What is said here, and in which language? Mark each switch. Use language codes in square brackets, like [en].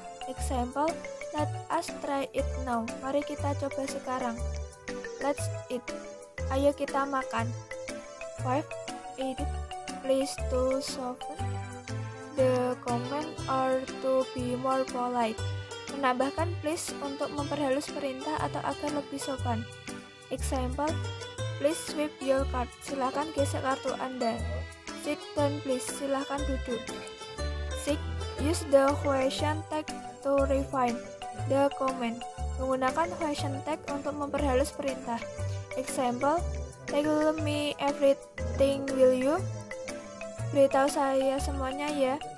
[en] Example, let us try it now. [id] Mari kita coba sekarang. [en] Let's eat. [id] Ayo kita makan. 5. Edit. [en] Please to soften the comment or to be more polite. [id] Menambahkan please untuk memperhalus perintah atau agar lebih sopan. [en] Example, please swipe your card. [id] Silakan gesek kartu Anda. [en] Sit down please. [id] Silakan duduk. 6. [en] Use the question tag to refine the comment. [id] Menggunakan question tag untuk memperhalus perintah. [en] Example, tell me everything will you? [id] Beritahu saya semuanya ya.